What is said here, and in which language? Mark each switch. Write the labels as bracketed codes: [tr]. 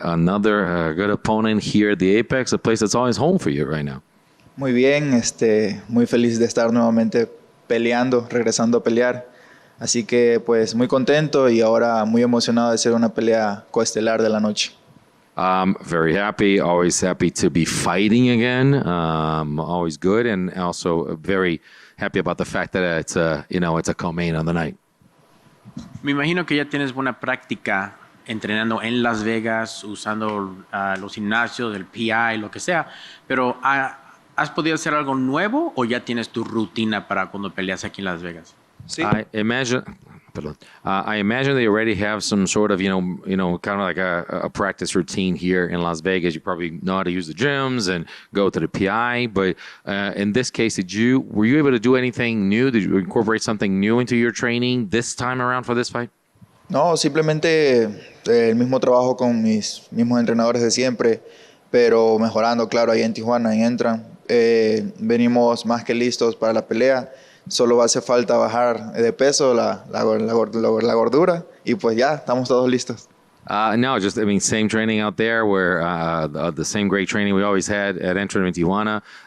[en] Another good opponent here at the Apex, a place that's always home for you right now. [es] Muy bien, muy feliz de estar nuevamente peleando, regresando a pelear. Así que pues muy contento y ahora muy emocionado de ser una pelea coestelar de la noche. [en] Very happy. Always happy to be fighting again. Always good, and also very happy about the fact that it's a co-main on the night. [es] Me imagino que ya tienes buena práctica entrenando en Las Vegas, usando los gimnasios, el PI, lo que sea. Pero ¿has podido hacer algo nuevo o ya tienes tu rutina para cuando peleas aquí en Las Vegas? Sí. [en] I imagine that you already have some sort of, kind of like a practice routine here in Las Vegas. You probably know how to use the gyms and go to the PI. But in this case, were you able to do anything new? Did you incorporate something new into your training this time around for this fight? [es] No, simplemente el mismo trabajo con mis mismos entrenadores de siempre, pero mejorando, claro, ahí en Tijuana, en Entran. Venimos más que listos para la pelea. Solo hace falta bajar de peso, la gordura, y pues ya, estamos todos listos. [en] No, same training out there where the same great training we always had at Entran in Tijuana.